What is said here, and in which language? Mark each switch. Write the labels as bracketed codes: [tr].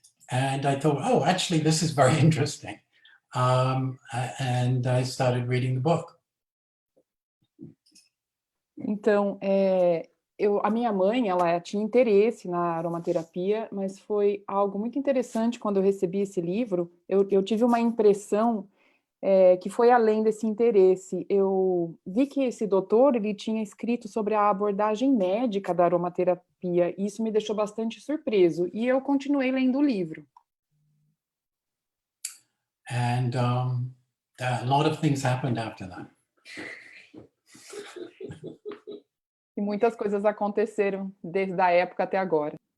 [en] And I thought, oh, actually, this is very interesting. And I started reading the book. [pt] Então, a minha mãe, ela tinha interesse na aromaterapia, mas foi algo muito interessante quando eu recebi esse livro. Eu tive uma impressão que foi além desse interesse. Eu vi que esse doutor, ele tinha escrito sobre a abordagem médica da aromaterapia, e isso me deixou bastante surpreso, e eu continuei lendo o livro. [en] And a lot of things happened after that. [pt] E muitas coisas aconteceram desde a época até agora.